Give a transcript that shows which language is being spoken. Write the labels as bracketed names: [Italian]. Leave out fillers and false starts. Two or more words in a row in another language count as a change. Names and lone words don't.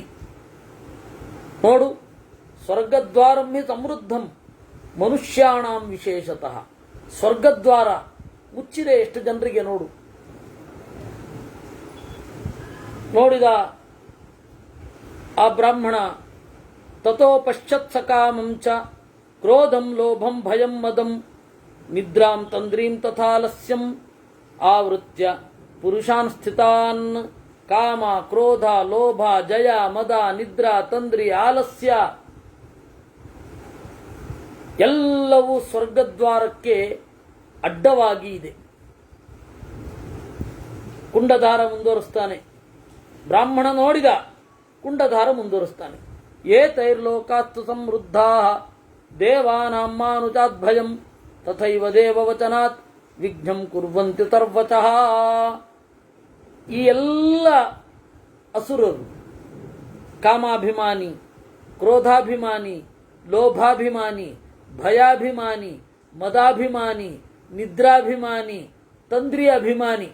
[Sanskrit] ನೋಡು, ಸ್ವರ್ಗದ್ವಾರಂ ಹಿ ಸಮೃದ್ಧಂ ಮನುಷ್ಯಾಣಾಂ ವಿಶೇಷತಃ. [Kannada] ಸ್ವರ್ಗದ್ವಾರ ಮುಚ್ಚಿದೆ ಎಷ್ಟು ಜನರಿಗೆ ನೋಡು. ನೋಡಿದ ಆ ಬ್ರಾಹ್ಮಣ [Sanskrit] ತಥೋ ಪಶ್ಚತ್ ಸಕಾಮಂ ಚ ಕ್ರೋಧಂ ಲೋಭಂ ಭಯಂ ಮದಂ ನಿದ್ರಾಂ ತಂದ್ರೀಂ ತಥಾಲಸ್ಯಂ ಆವೃತ್ಯ ಪುರುಷಾನ್ ಸ್ಥಿತಾನ್ [Kannada] ಕಾಮ ಕ್ರೋಧ ಲೋಭ ಜಯ ಮದ ನಿದ್ರಾ ತಂದ್ರಿ ಆಲಸ್ಯ ಎಲ್ಲವೂ ಸ್ವರ್ಗದ್ವಾರಕ್ಕೆ ಅಡ್ಡವಾಗಿ ಇದೆ. ಕುಂಡಧಾರ ಮುಂದುವರಿಸ್ತಾನೆ. ಬ್ರಾಹ್ಮಣ ನೋಡಿದ, ಕುಂಡಧಾರ ಮುಂದುವರಿಸ್ತಾನೆ. [Sanskrit] ಏತೈರ್ಲೋಕಾಸ್ತು ಸಮೃದ್ಧಾ ದೇವಾನಾಂ ಮಾನುಜಾದ್ಭಯಂ ತಥೈವ ದೇವವಚನಾತ್ ವಿಘ್ನಂ ಕುರ್ವಂತಿ ತರ್ವಚಃ. [Kannada] ಈ ಎಲ್ಲ ಅಸುರರು ಕಾಮಾಭಿಮಾನಿ, ಕ್ರೋಧಾಭಿಮಾನಿ, ಲೋಭಾಭಿಮಾನಿ, ಭಯಾಭಿಮಾನಿ, ಮದಾಭಿಮಾನಿ, ನಿದ್ರಾಭಿಮಾನಿ, ತಂದ್ರಿ ಅಭಿಮಾನಿ.